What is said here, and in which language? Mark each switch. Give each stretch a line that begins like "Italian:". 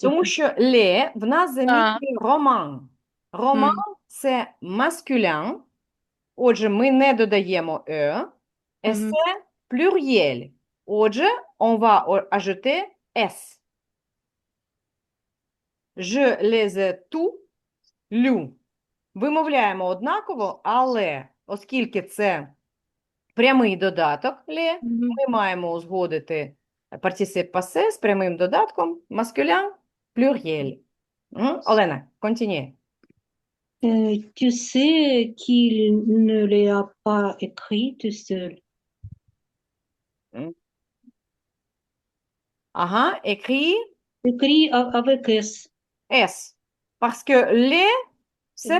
Ukrainian: тому що ле в нас Ah. замінює роман. Роман Hmm. це маскюлян. Отже, ми не додаємо е. Есе Mhm. плюр'єль.
French: Отже, on va ajouter S. Je les ai tous lus.
Ukrainian: Вимовляємо однаково, але оскільки це прямий додаток ле, Mhm. ми маємо узгодити партисип пасе з прямим додатком маскулян плюр'єль.
French: Олена, continue. Tu sais qu'il ne les a pas écrits tout seul. Ага, écrit Écrit avec S. S. Parce que les, c'est pour